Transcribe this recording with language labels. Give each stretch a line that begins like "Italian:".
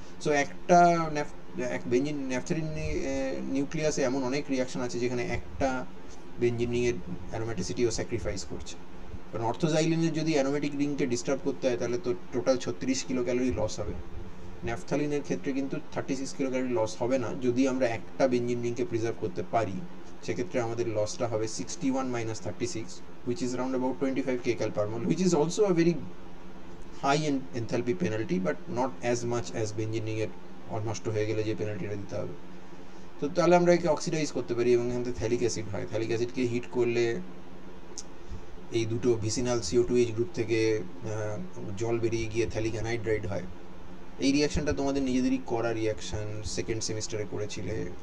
Bangla: So একটা benzene ন্যাফথ্যালিন নিউক্লিয়াসে এমন অনেক রিয়াকশন আছে যেখানে একটা বেঞ্জিন রিংয়ের অ্যারোমেটিসিটিও স্যাক্রিফাইস করছে। কারণ অর্থোজাইলিনের যদি অ্যারোমেটিক রিংকে ডিস্টার্ব করতে হয় তাহলে তো টোটাল 36 কিলো ক্যালোরি লস হবে। ন্যাফথ্যালিনের ক্ষেত্রে কিন্তু 36 কিলো ক্যালোরি লস হবে না, যদি আমরা একটা বেঞ্জিন রিংকে প্রিজার্ভ করতে পারি। সেক্ষেত্রে আমাদের লসটা হবে
English: 61 minus 36, which is around about 25 kcal per mole, which is also a very high enthalpy penalty, but not as much as
Bangla: benzene রিংয়ের নষ্ট হয়ে গেলে যে পেনাল্টিটা দিতে হবে। তো তাহলে আমরা একে অক্সিডাইজ করতে পারি এবং এখান থেকে থ্যালিক অ্যাসিড হয়। থ্যালিক অ্যাসিডকে হিট করলে এই দুটো ভিসিনাল CO2H গ্রুপ থেকে জল বেরিয়ে গিয়ে থ্যালিক অ্যানাইড্রাইড হয়। এই রিয়াকশনটা তোমাদের নিজেদেরই করা রিয়াকশন, সেকেন্ড সেমিস্টারে করেছিলে।